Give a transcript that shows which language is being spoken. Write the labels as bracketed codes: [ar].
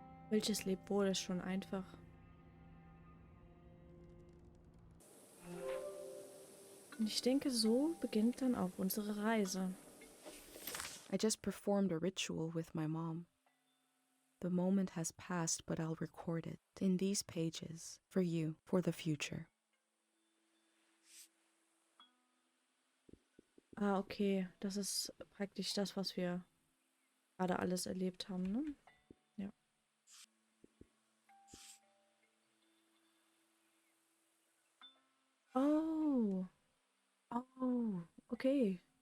[de] Welches Lebwohl ist schon einfach. Und ich denke, so beginnt dann auch unsere Reise. [en] I just performed a ritual with my mom. The moment has passed, but I'll record it in these pages for you, for the future. Ah, okay. [de] Das ist praktisch das, was wir gerade alles erlebt haben, ne? Ja. Oh. Oh. Okay.